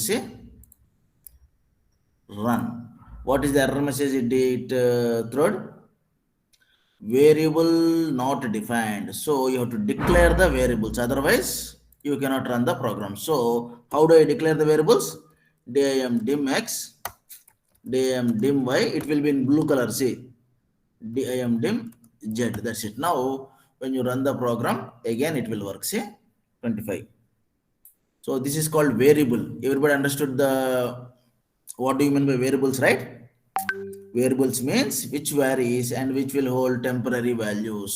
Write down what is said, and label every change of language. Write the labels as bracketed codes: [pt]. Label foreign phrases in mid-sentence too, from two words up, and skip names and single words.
[en] See, run. What is the error message it thrown? Variable not defined. So you have to declare the variables, otherwise you cannot run the program. So how do I declare the variables? Dim dim x, dim dim y, it will be in blue color. See, dim z, that's it. Now when you run the program again, it will work. See, 25. So this is called variable. Everybody understood the what do you mean by variables, right? Variables means which varies and which will hold temporary values.